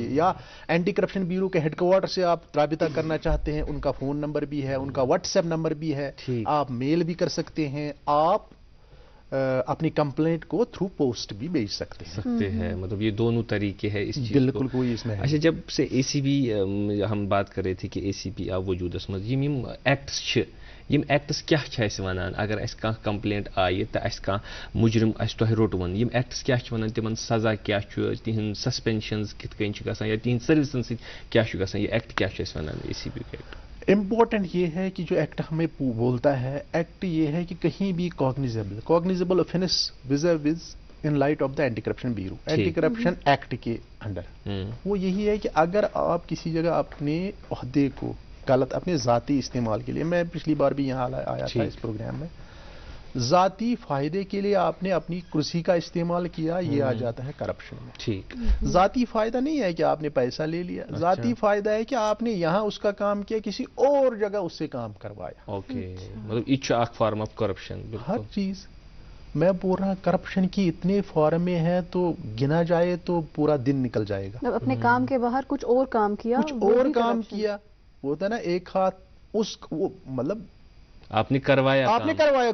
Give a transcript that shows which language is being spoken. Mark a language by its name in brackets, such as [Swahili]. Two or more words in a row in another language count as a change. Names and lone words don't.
[Urdu] یا اینٹی کرپشن بیورو کے ہیڈ کوارٹر سے آپ رابطہ کرنا چاہتے ہیں, ان کا فون نمبر بھی ہے, ان کا واٹس ایپ نمبر بھی ہے, آپ میل بھی کر سکتے ہیں, آپ اپنی کمپلینٹ کو [English] through post [Urdu] بھی بھیج سکتے ہیں. مطلب یہ دونوں طریقے ہیں اس چیز. بالکل کوئی اس میں ہے. اچھا, جب سے ACB ہم بات کر رہے تھے کہ ACB [Kashmiri] آو وجودس مز, یم ایکٹس چھِ, یم ایکٹس کیا چھِ اَسہِ ونان اگر اَسہِ کانٛہہ کمپلینٹ آیہِ تہٕ اَسہِ کانٛہہ مجرم اَسہِ تۄہہِ روٚٹوُن, یم ایکٹس کیا چھِ ونان, تِمن سزا کیا چھُ, تِہنٛد سسپینشنز کِتھ کٔنۍ چھِ گژھان, یا تِہنٛدِ سٔروِسن سۭتۍ کیا چھُ گژھان, یہ ایکٹ کیا چھُ اَسہِ ونان ACB کا ایکٹ؟ [Urdu] امپورٹنٹ یہ ہے کہ جو ایکٹ ہمیں بولتا ہے, ایکٹ یہ ہے کہ کہیں بھی [English] cognizable offence was in light of the Anti Corruption Bureau, [Urdu] اینٹی کرپشن ایکٹ کے انڈر وہ یہی ہے کہ اگر آپ کسی جگہ اپنے عہدے کو غلط اپنے ذاتی استعمال کے لیے, میں پچھلی بار بھی یہاں آیا تھا اس پروگرام میں, ذاتی فائدے کے لیے آپ نے اپنی کرسی کا استعمال کیا, یہ آ جاتا ہے کرپشن میں. ٹھیک, ذاتی فائدہ نہیں ہے کہ آپ نے پیسہ لے لیا, ذاتی فائدہ ہے کہ آپ نے یہاں اس کا کام کیا, کسی اور جگہ اس سے کام کروایا. [Kashmiri] اوکے, مطلب یہ چھُ اکھ [English] form of corruption. [Urdu] ہر چیز میں بول رہا, کرپشن کی اتنے فارمیں ہیں تو گنا جائے تو پورا دن نکل جائے گا. اپنے کام کے باہر کچھ اور کام کیا, کچھ اور کام کیا, وہ ہوتا ہے نا ایک ہاتھ اس, مطلب آپ نے کروایا